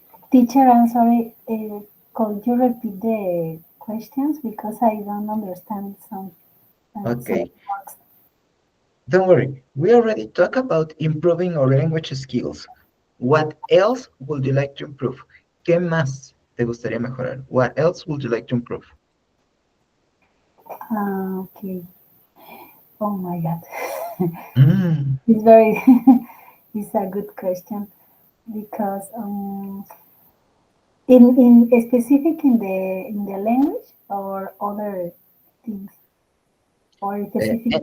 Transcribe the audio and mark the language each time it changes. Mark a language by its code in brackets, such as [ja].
[en] Teacher, I'm sorry. Could you repeat the questions because I don't understand some Okay, words. don't worry. We already talked about improving our language skills. What else would you like to improve? [es] ¿Qué más te gustaría mejorar? [en] What else would you like to improve? Okay. Oh my God. Mm, It's very. It's a good question because in specific in the language or other things or specific